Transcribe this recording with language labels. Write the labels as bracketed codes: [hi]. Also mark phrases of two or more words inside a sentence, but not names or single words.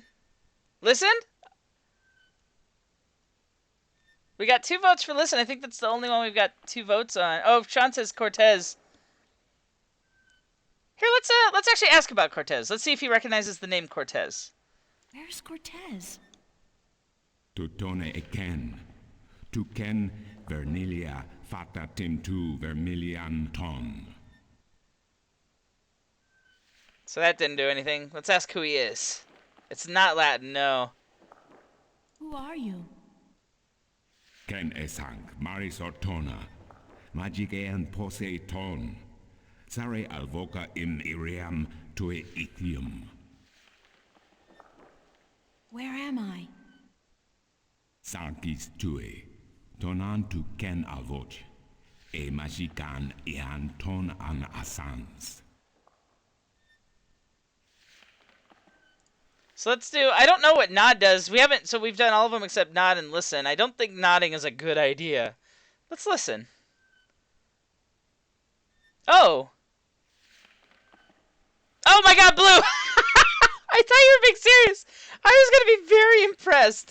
[en] Listen? We got 2 votes for listen. I think that's the only one we've got 2 votes on. Oh, Sean says Cortez. Here, let's actually ask about Cortez. Let's see if he recognizes the name Cortez. Where's Cortez? Tutone eken. Tu ken vernilia fata timtu vermilian ton. So that didn't do anything. Let's ask who he is. It's not Latin, no. Who are you? Ken esang maris ortona. Magikean pose ton. Sare alvoca im iriam tue ithium. Where am I? Sarkis tue. Tonan tu ken alvoch. E magikan ian ton an asans. So let's do. I don't know what nod does. We haven't. So we've done all of them except nod and listen. I don't think nodding is a good idea. Let's listen. Oh. Oh my God, Blue! I thought you were being serious. I was gonna be very impressed.